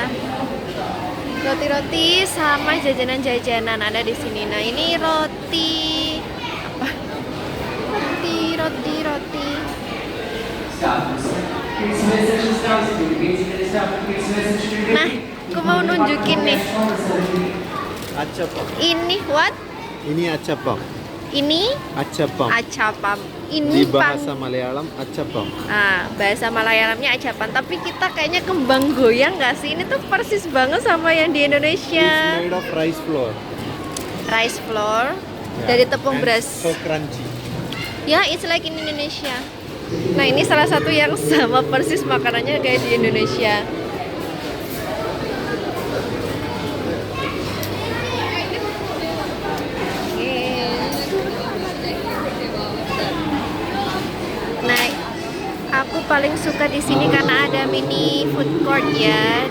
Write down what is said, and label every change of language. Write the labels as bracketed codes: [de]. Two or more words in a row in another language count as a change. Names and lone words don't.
[id] Roti-roti sama jajanan-jajanan ada di sini. Nah, ini roti apa? Roti. Nah, aku mau nunjukin nih. Achapam. Ini what? Ini achapam. Ini Achapam. acapam. Di Ini bahasa Malayalam achapam. bahasa Malayalamnya acapan, tapi kita kayaknya kembang goyang nggak sih? Ini tuh persis banget sama yang di [en] It's [id] Indonesia. [en] made of rice flour. Rice flour Yeah. [id] dari tepung [en] And [id] beras. [en] So crunchy. Ya, it's like in Indonesia. [id] Nah, ini salah satu yang sama persis makanannya kayak di Indonesia. Nah, aku paling suka di sini karena ada mini food court ya.